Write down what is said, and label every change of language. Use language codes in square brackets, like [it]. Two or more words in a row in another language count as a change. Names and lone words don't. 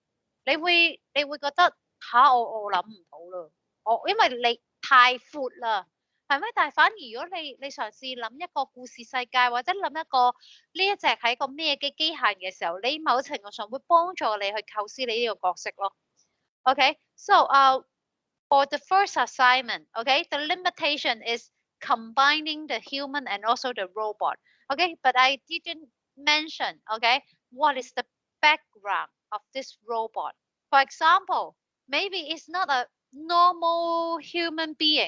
[yue] 你會覺得吓我諗唔到啦，因為你太闊啦。係咪？但係反而如果你嘗試諗一個故事世界，或者諗一個呢一隻係一個咩嘅機械人嘅時候，你某程度上會幫助你去構思你呢個角色咯。 [en] Okay, so for the first assignment, okay, the limitation is combining the human and also the robot. Okay, but I didn't mention, okay, what is the background of this robot. For example, maybe it's not a normal human being.